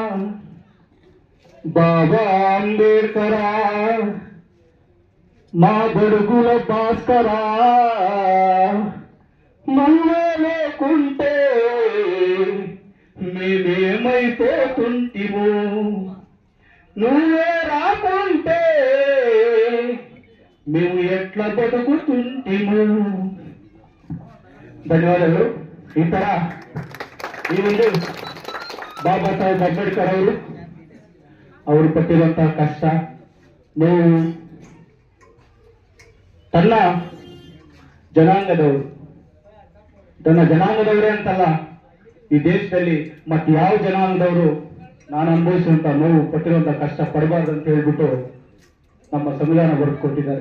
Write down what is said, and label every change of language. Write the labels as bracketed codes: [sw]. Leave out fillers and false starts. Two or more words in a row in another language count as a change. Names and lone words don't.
[te] బాబా అంబేడ్కరా మా బడుగుల భాస్కరా, నువ్వే లేకుంటే మేమేమైపోతుంటిమో, నువ్వే రాకుంటే మేము ఎట్లా బతుకుతుంటిమో. [kn] ಧನ್ಯವಾದಗಳು. ಈ ತರ ಈ ಒಂದು ಬಾಬಾ ಸಾಹೇಬ್ ಅಂಬೇಡ್ಕರ್ ಅವರು ಪಟ್ಟಿರುವಂತಹ ಕಷ್ಟ ನೋವು ತನ್ನ ಜನಾಂಗದವರೇ ಅಂತಲ್ಲ, ಈ ದೇಶದಲ್ಲಿ ಮತ್ತೆ ಯಾವ ಜನಾಂಗದವರು ನಾನು ಅನುಭವಿಸುವಂತ ನೋವು ಪಟ್ಟಿರುವಂತಹ ಕಷ್ಟ ಪಡಬಾರ್ದು ಅಂತ ಹೇಳ್ಬಿಟ್ಟು ನಮ್ಮ ಸಂವಿಧಾನ ಬರೆದುಕೊಟ್ಟಿದ್ದಾರೆ.